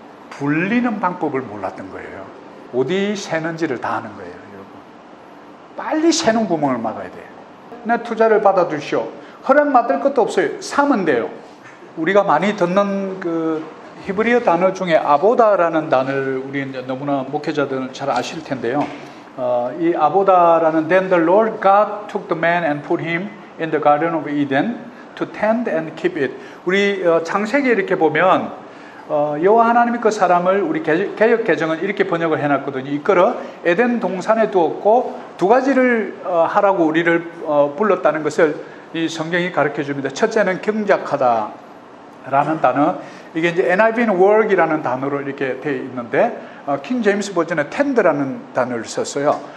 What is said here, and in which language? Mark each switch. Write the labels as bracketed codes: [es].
[ko] 불리는 방법을 몰랐던 거예요. 어디 새는지를 다 아는 거예요. 여러분. 빨리 새는 구멍을 막아야 돼요. 내 투자를 받아주시오. 허락 받을 것도 없어요. 사면 돼요. 우리가 많이 듣는 그 히브리어 단어 중에 아보다라는 단어를 우리 이제 너무나 목회자들은 잘 아실 텐데요. 이 아보다라는 [en] Then the Lord God took the man and put him in the garden of Eden to tend and keep it. [ko] 우리 창세기 이렇게 보면 여호와 하나님이 그 사람을 우리 개역 개정은 이렇게 번역을 해놨거든요. 이끌어 에덴 동산에 두었고 두 가지를 하라고 우리를 불렀다는 것을 이 성경이 가르쳐 줍니다. 첫째는 경작하다라는 단어. 이게 이제 NIV는 work이라는 단어로 이렇게 되어 있는데 킹 제임스 버전에 tend라는 단어를 썼어요.